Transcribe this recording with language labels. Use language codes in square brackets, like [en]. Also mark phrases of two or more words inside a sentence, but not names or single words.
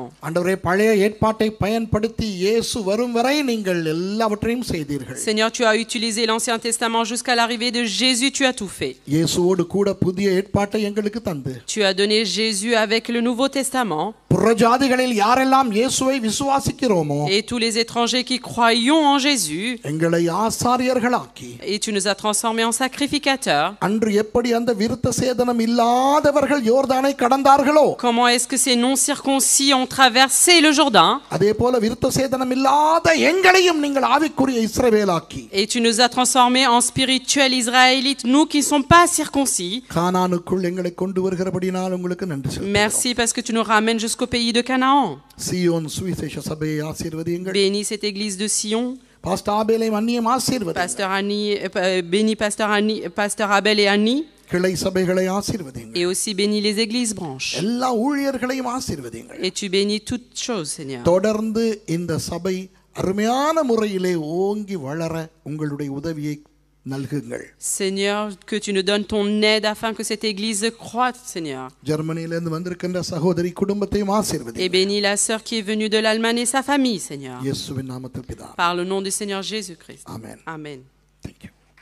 [ta] ஆண்டவரே, பழைய ஏற்பாட்டை பயன்படுத்தி இயேசு வரும் வரை நீங்கள் எல்லாவற்றையும் செய்தீர்கள். [fr] Seigneur, tu as utilisé l'Ancien Testament jusqu'à l'arrivée de Jésus, tu as tout fait. [ta] இயேசுவோடு கூட புதிய ஏற்பாட்டை எங்களுக்கு தந்து [fr] Tu as donné Jésus avec le Nouveau Testament. [ta] புறஜாதிகளில் யாரெல்லாம் இயேசுவை விசுவாசிக்கிறோமோ [fr] Et tous les étrangers qui croyons en Jésus, [ta] எங்களை ஆசாரியர்களாக்கி [fr] et tu nous as transformés en sacrificateurs. [ta] அன்று எப்படி அந்த விருத்த சேதனம் இல்லாதவர்கள் யோர்தானை கடந்தார்களோ [fr] Comment est-ce que ces non-circoncis ont traversé le Jourdain? [ta] அதே போல விருத்த சேதனம் இல்லாத எங்களையும் நீங்கள் ஆவிக்குரிய இஸ்ரவேலாக்கி [fr] Et tu nous as transformés en spirituels israélites, nous qui ne sommes pas circoncis. [ta] கானானுக்குள் எங்களை கொண்டு வருகிறபடினால் உங்களுக்கு நன்றி செலுத்துகிறோம். [fr] Merci parce que tu nous ramènes jusqu'au pays de Canaan. [ta] சீயோன் சுவிசேஷ சபையை ஆசீர்வதியுங்கள். [fr] Bénis cette église de Sion. [ta] பாஸ்டர் ஆபேலை அன்னியம் ஆசீர்வதியுங்கள். [fr] Pasteur Annie, bénis Pasteur Abel et Annie. [ta] கிளை சபைகளை ஆசீர்வதியுங்கள். [fr] Et aussi bénis les églises branches. [ta] எல்லா ஊழியர்களையும் ஆசீர்வதியுங்கள். [fr] Et tu bénis toutes choses, Seigneur. [ta] தொடர்ந்து இந்த சபை அருமையான முறையிலே ஓங்கி வளர உங்களுடைய உதவியை நல்குங்கள். [fr] Seigneur, que tu nous donnes ton aide afin que cette église croît, Seigneur. [ta] ஜெர்மனியிலிருந்து வந்திருக்கின்ற சகோதரி குடும்பத்தையும் [fr] Et [ta] ஆசீர்வதியுங்கள். [fr] bénis la sœur qui est venue de l'Allemagne et sa famille, Seigneur. [ta] இயேசுவின் நாமத்தில் பிதாவே. [fr] Par le nom du Seigneur Jésus-Christ. Amen. Amen. [en] Thank you.